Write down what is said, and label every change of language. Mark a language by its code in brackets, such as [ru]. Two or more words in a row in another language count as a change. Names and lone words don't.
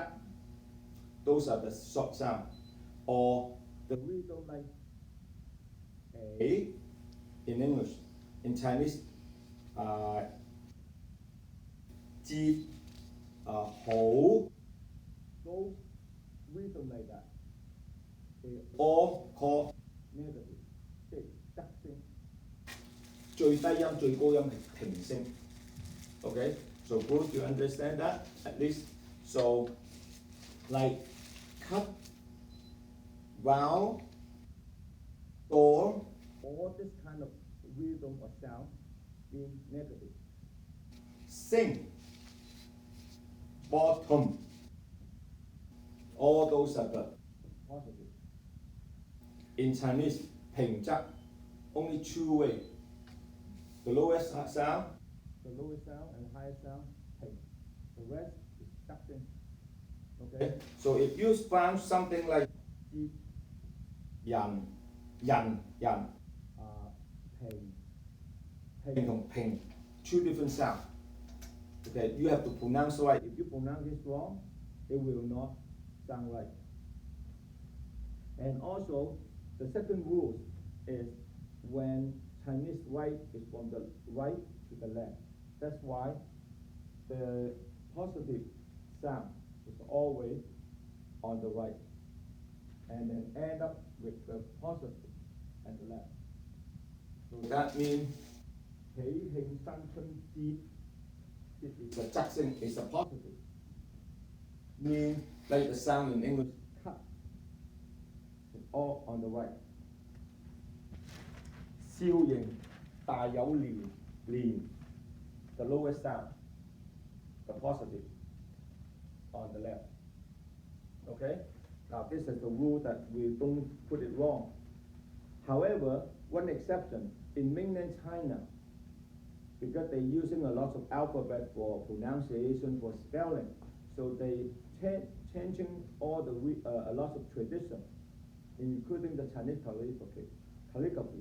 [en] Those are the short sound. Or the rhythm like A in English. In Chinese, ji, ho. Those rhythm like that, they all called negative. [yue] 即係得聲，最低音、最高音係平聲。 [en] Okay, so Bruce, you understand that at least? So, like cut, vowel, door, all this kind of rhythm or sound being negative. Sing, bottom, all those are the positive. In Chinese, 平仄 only 2 ways. The lowest sound and the highest sound, 平. The rest is 得聲. Okay? So if you found something like [yue] 節、人、平同平 [en] 2 different sounds. Okay, you have to pronounce right. If you pronounce this wrong, it will not sound right. And also, the second rule is when Chinese write is from the right to the left. That's why the positive sound is always on the right, and then end up with the positive at the left. So that means [yue] 喜慶新春節. [en] This is the 仄聲 is a positive. Mean like the sound in English, cut. It's all on the right. [yue] 笑型大有連 [en] the lowest sound, the positive, on the left. Okay? Now this is the rule that we don't put it wrong. However, one exception, in mainland China, because they're using a lot of alphabet for pronunciation, for spelling, so they changing all the a lot of tradition, including the Chinese calligraphy.